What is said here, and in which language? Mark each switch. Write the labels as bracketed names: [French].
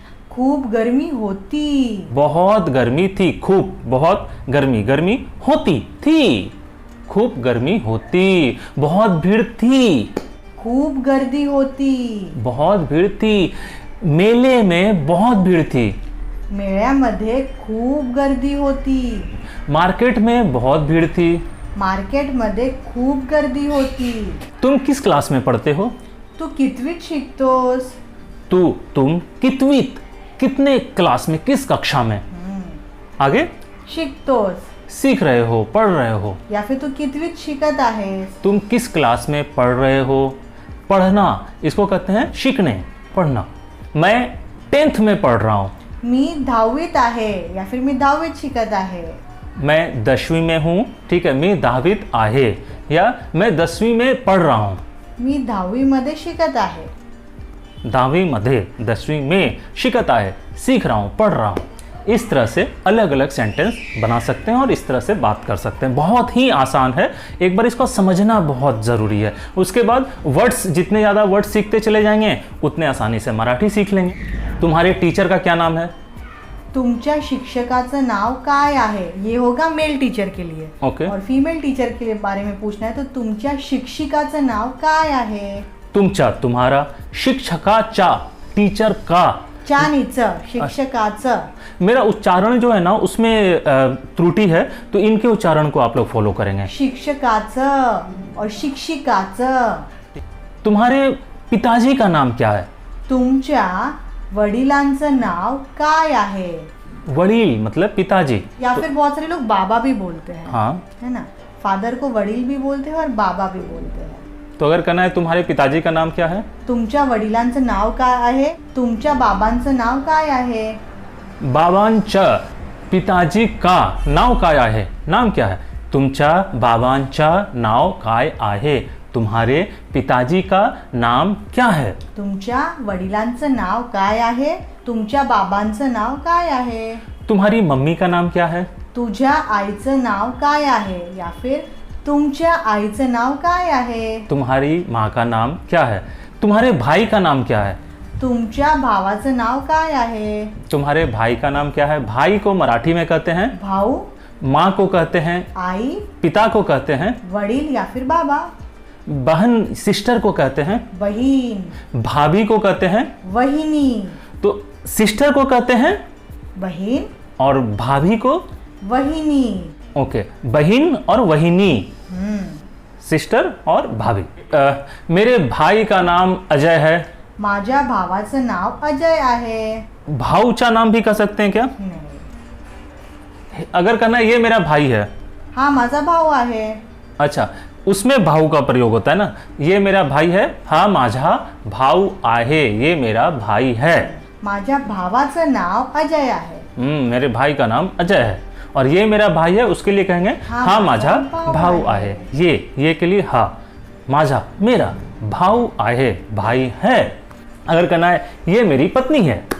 [Marathi] खूब गर्मी होती, [Hindi] बहुत गर्मी थी, खूब बहुत गर्मी, गर्मी होती थी, खूब गर्मी होती, बहुत भीड़ थी, [Marathi] खूब गर्दी होती, [Hindi] बहुत भीड़ थी, मेले में बहुत भीड़ थी, [Marathi] मेळ्यामध्ये खूप गर्दी होती, [Hindi] मार्केट में बहुत भीड़ थी, [Marathi] मार्केटमध्ये खूप गर्दी होती। [Hindi] तुम किस क्लास में पढ़ते हो? [Marathi] तू कितवीत शिकतोस? [Hindi] तुम कितवीत, कितने क्लास में, किस कक्षा में? आगे [Marathi] शिकतोस, [Hindi] सीख रहे हो, पढ़ रहे हो, [Marathi] या फिर तू कितवीत शिकत आहेस? [Hindi] तुम किस क्लास में पढ़ रहे हो? पढ़ना, इसको कहते हैं सीखने, पढ़ना। मैं 10th में पढ़ रहा हूँ, [Marathi] मी 10वीत आहे, या फिर मी 10वीत शिकत आहे। [Hindi] मैं 10वीं में हूँ, ठीक है, [Marathi] मी 10वीत आहे, [Hindi] या मैं 10वीं में पढ़ रहा हूँ, [Marathi] मी 10वी मध्ये शिकत आहे। 10वीं मध्ये, 10वीं में शिकत आहे, [Hindi] सीख रहा हूँ, पढ़ रहा हूँ। इस तरह से अलग अलग सेंटेंस बना सकते हैं और इस तरह से बात कर सकते हैं। बहुत ही आसान है, एक बार इसको समझना बहुत ज़रूरी है। उसके बाद वर्ड्स, जितने ज़्यादा वर्ड्स सीखते चले जाएंगे उतने आसानी से मराठी सीख लेंगे। तुम्हारे टीचर का क्या नाम है? [Marathi] तुमच्या शिक्षकाचं नाव काय आहे, [Hindi] ये होगा मेल टीचर के लिए। ओके। और फीमेल टीचर के बारे में पूछना है तो [Marathi] तुमच्या शिक्षिकाचं नाव काय आहे। [Hindi] तुमच्या, तुम्हारा, शिक्षकाचा, टीचर का, [Marathi] चानीचं, शिक्षकाचं। [Hindi] मेरा उच्चारण जो है ना उसमें त्रुटि है, तो इनके उच्चारण को आप लोग फॉलो करेंगे। [Marathi] शिक्षकाचं और शिक्षिकाचं। [Hindi] तुम्हारे पिताजी का नाम क्या है? [Marathi] तुमच्या वडिलांचं नाव काय आहे। [Hindi] वडील मतलब पिताजी। या फिर बहुत सारे लोग बाबा भी बोलते हैं, हाँ, है ना। फादर को वडील भी बोलते हैं और बाबा भी बोलते हैं। तो अगर कहना है तुम्हारे पिताजी का नाम क्या है? [Marathi] तुमच्या वडिलांचं नाव काय आहे, तुमच्या बाबांचं नाव काय आहे। बाबांच्या, पिताजी का नाव काय आहे, नाम क्या है? तुमच्या बाबांच्या नाव काय आहे, [Hindi] तुम्हारे पिताजी का नाम क्या है? [Marathi] तुमच्या वडिलांचं नाव काय आहे, तुमच्या बाबांचं नाव काय आहे। [Hindi] तुम्हारी मम्मी का नाम क्या है? [Marathi] तुझ्या आईचं नाव काय आहे, या फिर तुमच्या आईचं नाव काय आहे। [Hindi] तुम्हारी माँ का नाम क्या है? तुम्हारे भाई का नाम क्या है? [Marathi] तुमच्या भावाचं नाव काय आहे। [Hindi] तुम्हारे भाई का नाम क्या है? भाई को मराठी में कहते हैं [Marathi] भाऊ, [Hindi] माँ को कहते हैं, [Marathi] आई, [Hindi] पिता को कहते हैं [Marathi] वडील या फिर बाबा। [Hindi] बहन, सिस्टर को कहते हैं [Marathi] बहीण, [Hindi] भाभी को कहते हैं, [Marathi] वहिनी। [Hindi] तो सिस्टर को कहते हैं [Marathi] बहीण [Hindi] और भाभी को, [Marathi] वहिनी। [Hindi] ओके, बहन और वहिनी, सिस्टर और भाभी। मेरे भाई का नाम अजय है। [Marathi] माझ्या भावाचं नाव अजय आहे। [Hindi] भाऊचा नाम भी कह सकते हैं क्या? [Marathi] नाही। [Hindi] अगर कहना ये मेरा भाई है, [Marathi] हा माझा भाऊ आहे। [Hindi] अच्छा, उसमें भाऊ का प्रयोग होता है ना। ये मेरा भाई है, [Marathi] हा माझा भाऊ आहे, [Hindi] ये मेरा भाई है। [Marathi] माझ्या भावाचं नाव अजय आहे। [Hindi] मेरे भाई का नाम अजय है और ये मेरा भाई है, उसके लिए कहेंगे [Marathi] हा माझा भाऊ आहे। [Hindi] ये के लिए हा, माझा मेरा भाऊ आहे, भाई है। अगर कहना है ये मेरी पत्नी है,